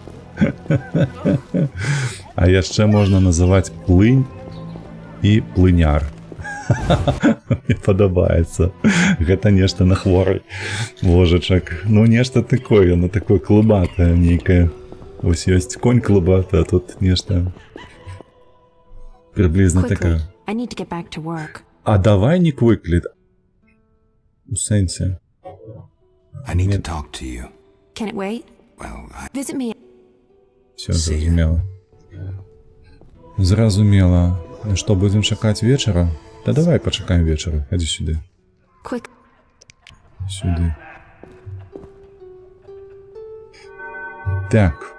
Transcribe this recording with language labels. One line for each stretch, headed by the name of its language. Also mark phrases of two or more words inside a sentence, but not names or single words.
Belarusian: А яшчэ можна называць плынь і плыняр. Мне падабаецца. Гэта нешта на хворай. Божачак. Ну, нешта такое, на такое клубатае нейкае. Вось ёсць конь клубаты, а тут нешта приблизно такая.
English: I need to get back to work.
Belarusian: А давай не quickly. У сэнсе.
English: I need to talk to you. Can it wait? Well, Visit me.
Belarusian: Все, зразумела. Зразумела. Ну што, будзем чакаць вечара? Да давай пачакаем вечара. Хадзі сюды.
English: Quick.
Belarusian: Сюды. Так.